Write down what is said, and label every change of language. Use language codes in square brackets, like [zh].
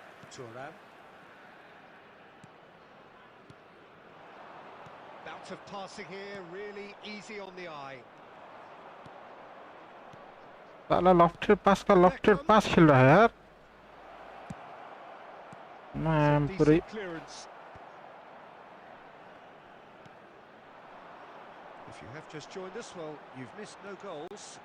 [en] Thuram. Bout of passing here, really easy on the eye. [hi] साला lofted पास खेल रहा है यार मैम पूरी [en] If you have just joined us, well, you've missed no goals.